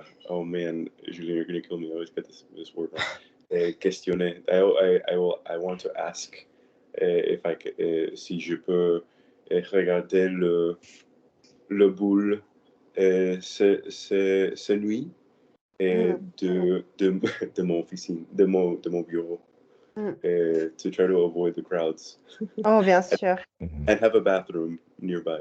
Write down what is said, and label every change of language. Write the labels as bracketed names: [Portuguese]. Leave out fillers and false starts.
[English] Oh man, Julien, you're gonna kill me. I always get this word wrong. [French] Questionner. [English] I want to ask if [French] si je peux regarder le boule ce nuit de mon officine, de mon bureau. [English] To try to avoid the crowds. [French] Oh, bien sûr. [English] And have a bathroom nearby.